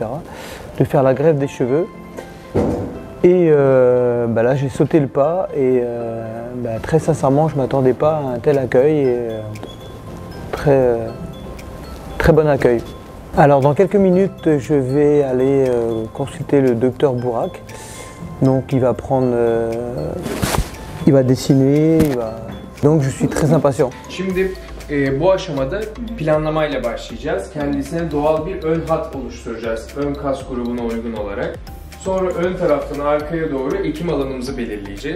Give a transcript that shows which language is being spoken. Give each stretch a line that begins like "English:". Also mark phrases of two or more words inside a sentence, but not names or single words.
French: de faire la greffe des cheveux. Et là j'ai sauté le pas et très sincèrement je ne m'attendais pas à un tel accueil et très bon accueil. Alors dans quelques minutes je vais aller consulter le docteur Bourak. Donc il va dessiner, donc je suis très impatient.
Turkish: Şimdi bu aşamada planlamayla başlayacağız. Kendisine doğal bir ön hat oluşturacağız. Ön kas grubuna uygun olarak. Sonra ön taraftan arkaya doğru ekim alanımızı belirleyeceğiz.